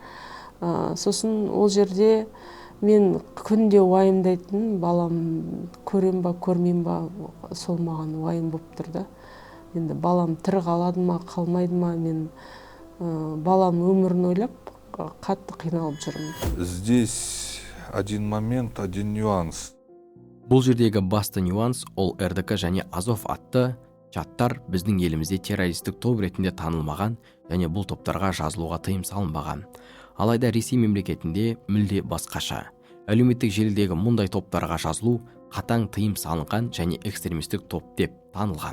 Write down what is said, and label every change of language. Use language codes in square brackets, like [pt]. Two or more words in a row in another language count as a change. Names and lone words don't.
[kk] Сосын ол жерде мен күнде уайымдайтын, балам көрем ба, көрмейм ба, сол маған уайым болып тұр да. Енді балам тірі қалады ма, қалмайды ма, мен балам өмірін ойлап қатты қиналып жүрмін. [ru] Здесь один момент, один нюанс. [kk] Бұл жердегі басты нюанс ол РДК және Азов атты чаттар біздің елімізде террористік топ ретінде танылмаған және бұл топтарға жазылуға тыйым салынбаған. Алайда Ресей мемлекетінде мүлде басқаша. Әлеуметтік желідегі мұндай топтарға жазылу қатаң тыйым салынған және экстремистік топ деп танылған.